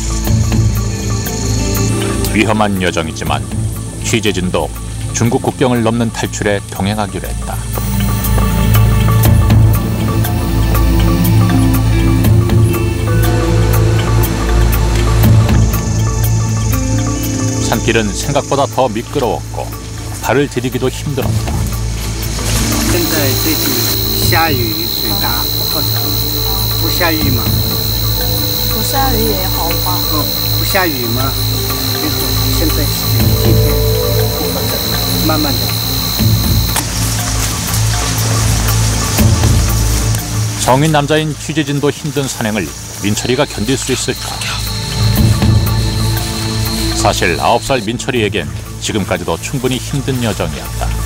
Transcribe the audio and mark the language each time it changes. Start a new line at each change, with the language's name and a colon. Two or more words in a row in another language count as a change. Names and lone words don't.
Korean: 위험한 여정이지만 취재진도 중국 국경을 넘는 탈출에 동행하기로 했다. 산길은 생각보다 더 미끄러웠고 발을 디디기도 힘들었다.
Chinese: 现在最近下雨水大或者不下雨嘛不下雨也好吧不下雨嘛现在今天慢慢的
Korean: 성인 남자인 취재진도 힘든 산행을 민철이가 견딜 수 있을까? 사실 9살 민철이에겐 지금까지도 충분히 힘든 여정이었다.